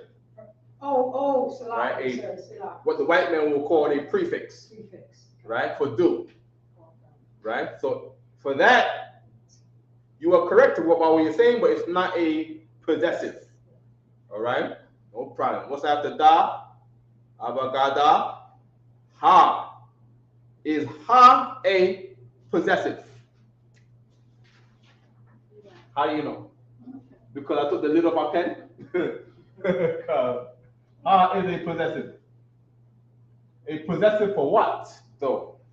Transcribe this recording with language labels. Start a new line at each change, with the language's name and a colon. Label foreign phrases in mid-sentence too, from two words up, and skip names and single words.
English: Right? What the white man will call a prefix. Right? For do. Right? So for that, you are correct about what you're saying, but it's not a possessive. All right? No problem. What's after da?
Arabic: Abagada. Ha.
English: Is ha a possessive? How do you know? Because I took the lid off my pen? Ha is a possessive. A possessive for what, though?